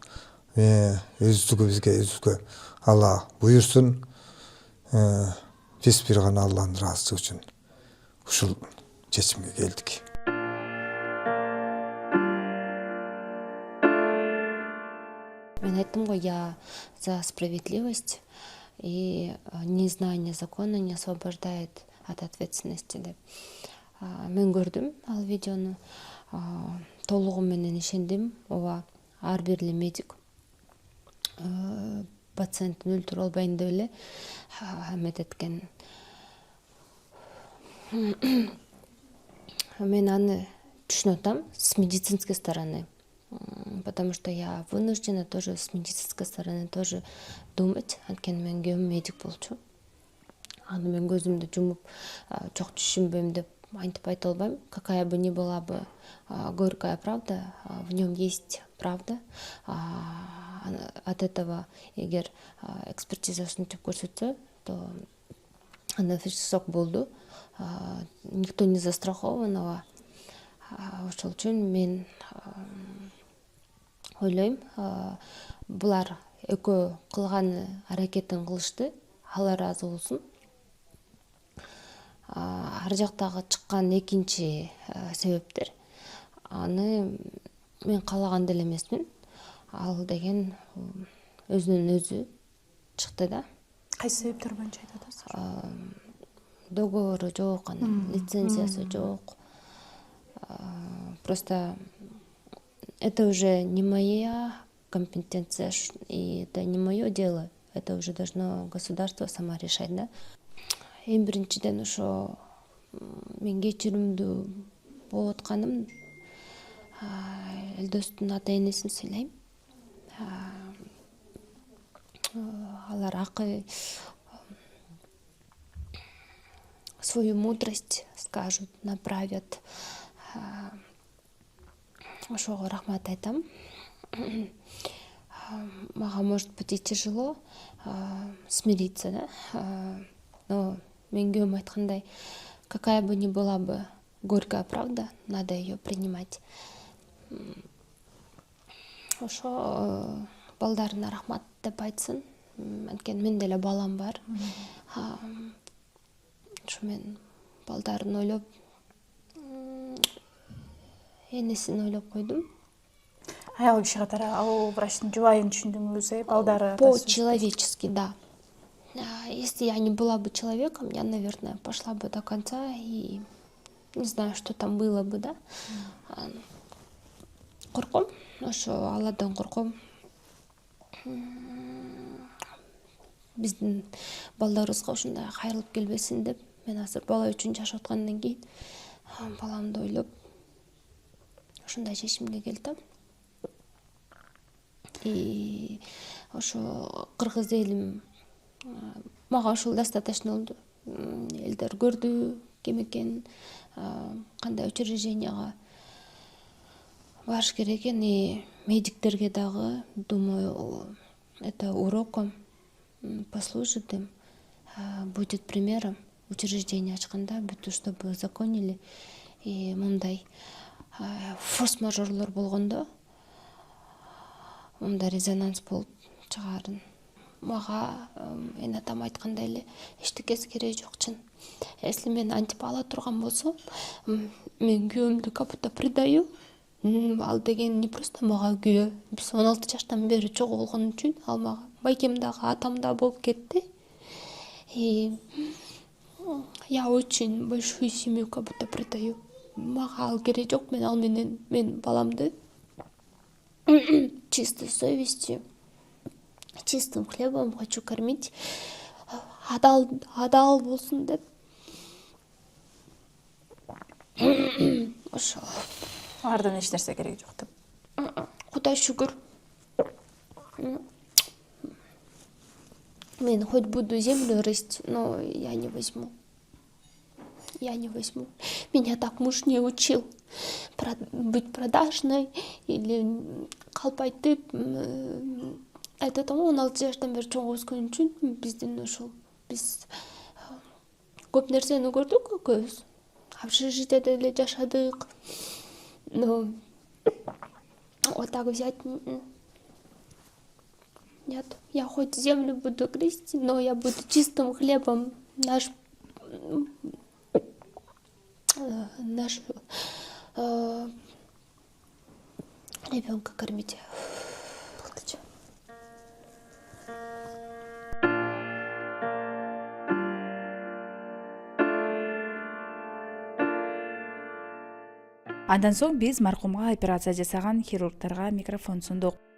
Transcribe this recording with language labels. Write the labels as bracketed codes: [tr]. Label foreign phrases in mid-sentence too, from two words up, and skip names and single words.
[ky] Өзүбүзгө Алла буйрсун. Биз бир гана Алланын ыраазычылыгы үчүн ушул чечимге келдик. Мен айттым ғой, [ru] я за справедливость, и незнание закона не освобождает от ответственности деп. [ky] Мен көрдүм ал видеону, толугу менен ишендим. Ооба, ар бир медик пациенттин өлтүрүп албайын деп эле эмететкен. Мен аны түшүнүп атам [ru] с медицинской стороны. Потому что я вынуждена тоже с медицинской стороны тоже думать. [ky] Анткени мен күйөөм медик болчу. Аны мен көзүмдү жумуп жок түшүнбөйм деп айтып айта албайм. [ru] Какая бы ни была бы горькая правда, в нем есть правда. От этого, [ky] эгер экспертизасын түп көрсөтсө, то анафисок болду. [ru] Никто не застрахованного. [ky] Ошол үчүн мен ойлойм, булар экөө кылган аракетин кылышты, алар ыраазы болсун. Ар жактагы чыккан экинчи себептер, аны мен каалаган деле эмесмин. Ал деген өзүнөн өзү чыкты да. Кайсы себептер боюнча айтып атасыз? Договору жок, анан лицензиясы жок. [ru] Просто это уже не моя компетенция, и это не мое дело. Это уже должно государство сама решать, да. [ky] Эң биринчиден ошо мен кечиримдүү болуп атканым, Элдостун ата энесин сыйлайм. [ru] Алар свою мудрость скажут, направят. [ky] Ошого рахмат айтам. [ru] мага может быть и тяжело смириться, да, но [ky] мен күйөөм айткандай, [ru] какая бы ни была бы горькая правда, надо ее принимать. [ky] Ошо балдарына рахмат деп айтсын. Анткени мен деле балам бар. Ошо мен балдарын ойлоп, энесин ойлоп койдум. Аял киши катары ал врачтын жубайын түшүндүңүз, балдары [ru] По-человечески, да. Если я не была бы человеком, я, наверное, пошла бы до конца и не знаю, что там было бы, да. [ky] Корком, ошо Алладан корком. Биздин балдарыбызга ушундай кайрылып келбесин деп, мен азыр бала үчүн жашап аткандан кийин баламды ойлоп ушундай чечимге келдим. И ошо кыргыз элим мага ушул достаточно болду. Элдер көрдү ким экенин, кандай учрежденияга барыш керек экен, и медиктерге дагы, [ru] думаю, это уроком послужит им, будет примером [ky] учреждение ачканда, бүтү [ru] чтобы законили. [ky] И мындай форс-мажорлор болгондо мындай резонанс болуп чыгарын. Мага эне атам айткандай эле эчтекеси кереги жок чын. Если мен антип ала турган болсом, мен күйөөмдү [ru] как будто предаю. [ky] Ал деген [ru] не просто [ky] мага күйөө. Биз 16 жаштан бери чогуу болгон үчүн ал мага байкем дагы атам да болуп кетти. [ru] И я очень большую семью как будто предаю. [ky] Мага ал кереги жок, мен ал менен мен баламды [ru] чистой совестью, чистым хлебом хочу кормить. [ky] Адал болсун деп. Ошо. Алардан эч нерсе кереги жок деп. Кудай шүгүр. [ru] Мен хоть буду землю рыть, но я не возьму. Я не возьму. Меня так муж не учил быть продажной или калпайтып. [ky] Айтат, 16 жаштан бери чоң өскөн үчүн биздин ушул биз көп нерсени көрдүк экөөбүз. Общежитияда эле жашадык. [ru] Но вот так взять нет. Я хоть землю буду грызть, но я буду чистым хлебом наш ребенка кормить. [ky] Андан соң биз маркумга операция жасаган хирургдарга микрофон сундук.